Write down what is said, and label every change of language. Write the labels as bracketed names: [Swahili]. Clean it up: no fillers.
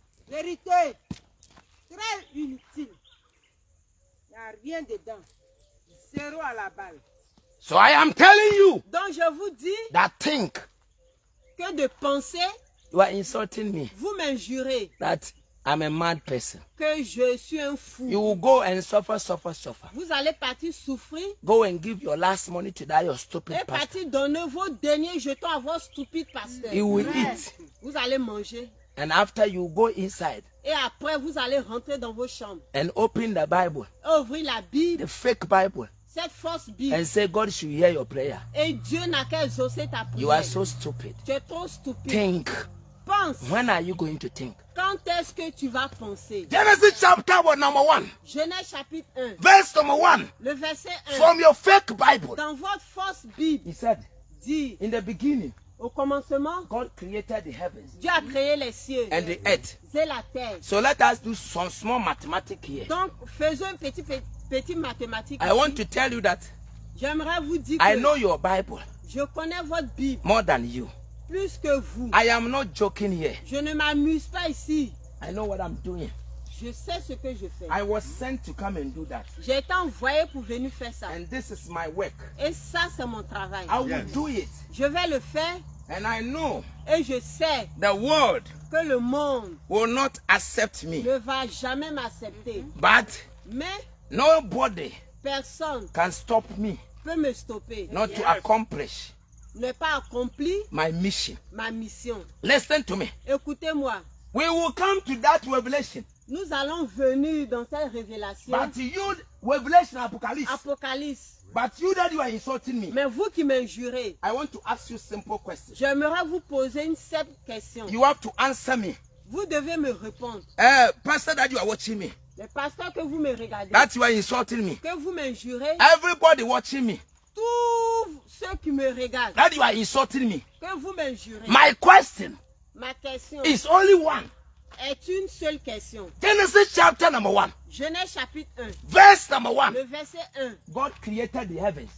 [French] Vérité, très inutile. Il n'y a rien dedans. Zéro à la balle. [English] So I am telling you [French] Donc je vous dis [English] that think [French] que de penser, [English] you are insulting me, [French] vous m'injurez [English] that I'm a mad person. [French] que je suis un fou. [English] You will go and suffer. [French] Vous allez partir souffrir [English] Go and give your last money to that your stupid [French] et [English] pastor. [French] partir donner vos derniers jetons à vos stupides pasteurs. [English] He will eat. [French] Vous allez manger [English] And after you go inside [French] et après vous allez rentrer dans vos chambres [English] and open the Bible, [French] et ouvrir la Bible, [English] the fake Bible, [French] cette fausse Bible. [English] and say God should hear your prayer. [French] Et Dieu n'a qu'à exaucer ta [English] You [French] prière. [English] are so stupid. [French] Tu es trop stupide. [English] Think. [French] Pense. [English] When are you going to think? [French] Quand est-ce que tu vas penser? [English] Genesis chapter number 1, [French] Genèse chapitre 1, [English] verse number 1. [French] le verset 1. [English] From your fake Bible. [French] Dans votre fausse Bible, [English] He said, [French] dit, [English] in the beginning, [French] au commencement, [English] God created the heavens [French] Dieu a créé les cieux [English] and the earth. [French] et la terre. [English] So let us do some small mathematics here. [French] Donc, faisons une petite mathématique. [English] I want to tell you that [French] J'aimerais vous dire [English] I [French] que [English] know your Bible [French] je connais votre Bible [English] more than you. [French] plus que vous. [English] I am not joking here. [French] Je ne m'amuse pas ici. [English] I know what I'm doing. [French] Je sais ce que je fais. [English] I was sent to come and do that. [French] J'ai été envoyé pour venir faire ça. [English] And this is my work. [French] Et ça, c'est mon travail. [English] I will do it. [French] Je vais le faire [English] And I know [French] Et je sais [English] the world [French] que le monde [English] will not accept me. [French] ne va jamais m'accepter. [English] But [French] Mais [English] nobody [French] personne [English] can stop me [French] peut me stopper. [English] not to accomplish [French] Ne pas accomplir [English] my mission. [French] ma mission. [English] Listen to me. [French] Écoutez-moi. [English] We will come to that revelation. [French] Nous allons venir dans cette révélation. [English] But you, revelation Apocalypse. [French] Apocalypse. [English] But you that you are insulting me. [French] Mais vous qui m'injurez, [English] I want to ask you simple questions. [French] j'aimerais vous poser une simple question. [English] You have to answer me. [French] Vous devez me répondre. [English] Pastor that you are watching me. [French] Le pasteur que vous me regardez, [English] That you are insulting me. [French] que vous m'injurez, [English] Everybody watching me. [French] tous ceux qui me regardent, [English] That you are insulting me. [French] que vous m'injurez. [English] My question [French] Ma question [English] is only one. [French] est une seule question. [English] Genesis chapter number 1. [French] Genèse chapitre 1, [English] Verse number 1. [French] le verset 1. [English] God created the heavens